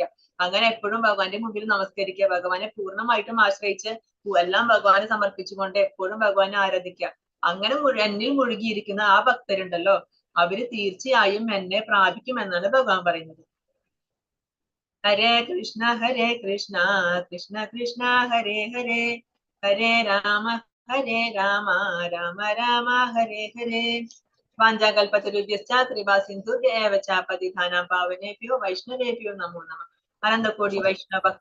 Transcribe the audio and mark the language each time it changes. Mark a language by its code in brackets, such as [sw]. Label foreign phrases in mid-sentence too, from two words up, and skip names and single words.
[ml] അങ്ങനെ എപ്പോഴും ഭഗവാന്റെ മുമ്പിൽ നമസ്കരിക്കുക. ഭഗവാനെ പൂർണ്ണമായിട്ടും ആശ്രയിച്ച് എല്ലാം ഭഗവാനെ സമർപ്പിച്ചുകൊണ്ട് എപ്പോഴും ഭഗവാനെ ആരാധിക്കുക. അങ്ങനെ എന്നിൽ മുഴുകിയിരിക്കുന്ന ആ ഭക്തരുണ്ടല്ലോ, അവര് തീർച്ചയായും എന്നെ പ്രാപിക്കുമെന്നാണ് ഭഗവാൻ പറയുന്നത്. [sa] ഹരേ കൃഷ്ണ കൃഷ്ണ കൃഷ്ണ ഹരേ ഹരേ, ഹരേ രാമ രാമ രാമ ഹരേ ഹരേ. വാഞ്ചാകൽപതരുഭ്യശ്ച കൃപാ സിന്ധുഭ്യ ഏവ ച പതിതാനാം പാവനേഭ്യോ വൈഷ്ണവേഭ്യോ നമോ നമഃ. അനന്തകോടി വൈഷ്ണവ